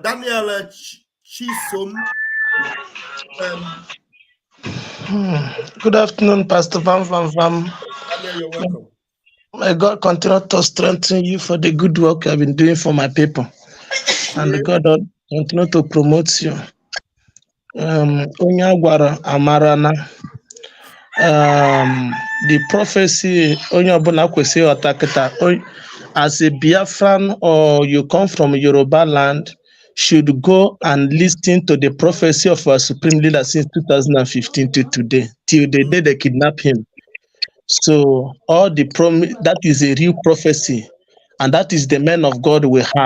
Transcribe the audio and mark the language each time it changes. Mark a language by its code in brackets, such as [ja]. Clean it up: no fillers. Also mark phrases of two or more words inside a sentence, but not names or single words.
[en] Daniel Chisom. Good afternoon, Pastor Vam Vam Vam. Daniel, you're welcome. May God continue to strengthen you for the good work you have been doing for my people. And God continue to promote you. [ig] Onye agwara amarana. [en] The prophecy, [ig] onye ọbụla kwesịrị ịghọta kịta, [en] as a Biafran or you come from Yoruba land, should go and listen to the prophecy of our supreme leader since 2015 to today, till the day they kidnap him. So all the that is a real prophecy, and that is the man of God we have.